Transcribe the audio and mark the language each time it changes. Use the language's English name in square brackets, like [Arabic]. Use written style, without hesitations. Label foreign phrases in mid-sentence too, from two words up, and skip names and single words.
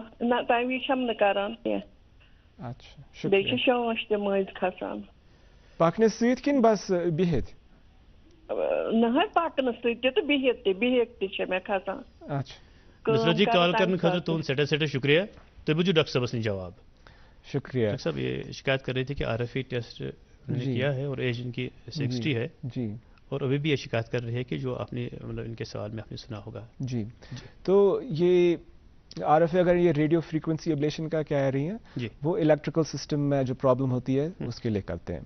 [Kashmiri] نہ تمہِ وِزِ چھَم نہٕ کران کینٛہہ. اچھا. بیٚیہِ چھِ شانش تہِ مٔنٛزۍ کھسان. پکنہٕ سۭتۍ کِنہٕ بس بِہِتھ؟ نہ حظ پکنہٕ سۭتۍ تہِ تہٕ بِہِتھ تہِ چھِ مےٚ کھسان. اچھا. نصرت جی کال کرنے خاطر تہد سٹھا شکریہ. تُہۍ بوٗزِو ڈاکٹر صاحبس نش جواب. شکریہ. [Urdu] ڈاکٹر صاحب یہ شکایت کر رہے تھے کہ RFA ٹیسٹ نے کیا ہے اور ایج ان کی 60 ہے. جی. اور ابھی بھی یہ شکایت کر رہے ہیں کہ جو آپ نے مطلب ان کے سوال میں آپ نے سنا ہوگا. جی. تو یہ RFA اگر یہ [English] radio frequency ablation [Urdu] کا کہہ رہی ہیں وہ [English] electrical system [Urdu] میں جو پرابلم ہوتی ہے اس کے لیے کرتے ہیں.